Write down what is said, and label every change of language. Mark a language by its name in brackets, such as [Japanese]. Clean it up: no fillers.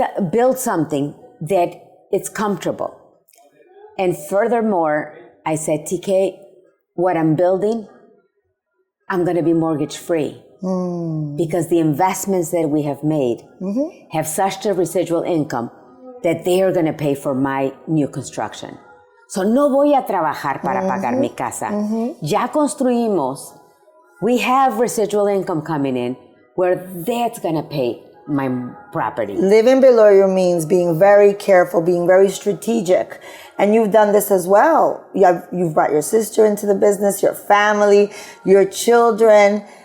[English] Build something that it's comfortable. And furthermore, I said, TK, what I'm building, I'm going to be mortgage free. Because the investments that we have made have such a residual income that they are going to pay for my new construction. [Spanish] So no voy a trabajar para pagar mi casa. Ya construimos. [English] We have residual income coming in where that's going to pay my property. Living below your means, being very careful, being very strategic. And you've done this as well. You've brought your sister into the business, your family, your children.